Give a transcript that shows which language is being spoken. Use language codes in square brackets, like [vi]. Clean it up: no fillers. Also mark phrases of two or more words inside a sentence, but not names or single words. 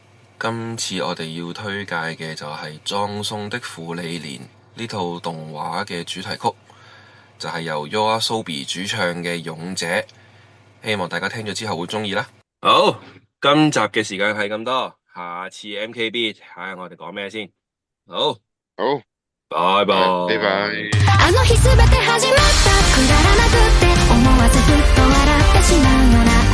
[yue] 今次我哋要推介嘅就係《葬送的芙莉蓮》呢套動畫嘅主題曲，就係由 YOASOBI 主唱嘅《勇者》，希望大家聽咗之後會鍾意啦。好，今集嘅時間係咁多，下次 MKB 睇下我哋講咩先。好，拜拜。拜拜。 [ja] あの日全て始まったくだらなくて思わずふっと笑ってしまうよ